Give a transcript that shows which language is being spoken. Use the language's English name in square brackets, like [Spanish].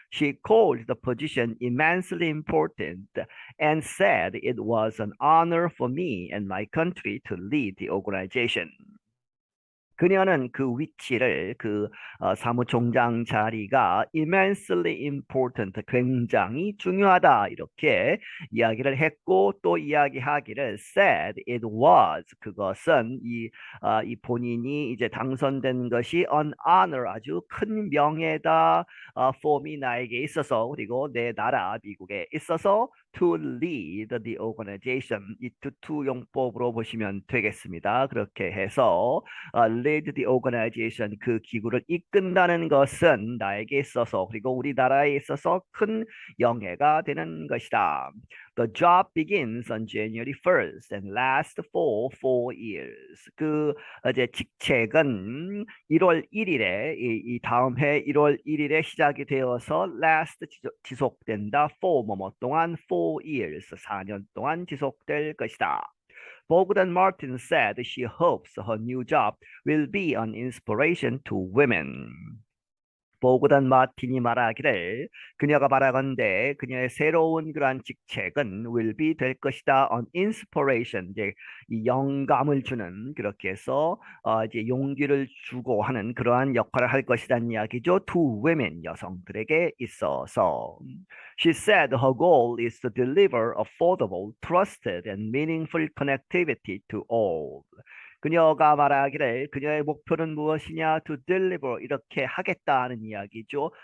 [English] She called the position immensely important and said it was an honor for me and my country to lead the organization. [Korean] 그녀는 그 위치를 사무총장 자리가 [English] immensely important, [Korean] 굉장히 중요하다 이렇게 이야기를 했고 또 이야기하기를 [English] said it was, [Korean] 그것은 이 본인이 이제 당선된 것이 [English] an honor, [Korean] 아주 큰 명예다, [English] for me, [Korean] 나에게 있어서, 그리고 내 나라 미국에 있어서 [English] to lead the organization, [Korean] 이 to 용법으로 보시면 되겠습니다. 그렇게 해서 [English] lead the organization, [Korean] 그 기구를 이끈다는 것은 나에게 있어서 그리고 우리나라에 있어서 큰 영예가 되는 것이다. [English] The job begins on January 1st and lasts for 4 years. [Korean] 이제 직책은 1월 1일에 이 다음 해 1월 1일에 시작이 되어서 last 지속된다. for 뭐뭐 동안 [English] 4 years, [Korean] 4년 동안 지속될 것이다. [English] Bogdan Martin said she hopes her new job will be an inspiration to women. [Korean] 보그단 마틴이 말하기를 그녀가 말하건대 그녀의 새로운 그러한 직책은 [English] will be [Korean] 될 것이다. on inspiration, 이제 이 영감을 주는, 그렇게 해서 이제 용기를 주고 하는 그러한 역할을 할 것이라는 이야기죠. [English] to women, [Korean] 여성들에게 있어서. [English] She said her goal is to deliver affordable, trusted and meaningful connectivity to all. [Korean] 그녀가 말하기를 그녀의 목표는 무엇이냐? [English] To deliver, [Korean] 이렇게 하겠다는 이야기죠.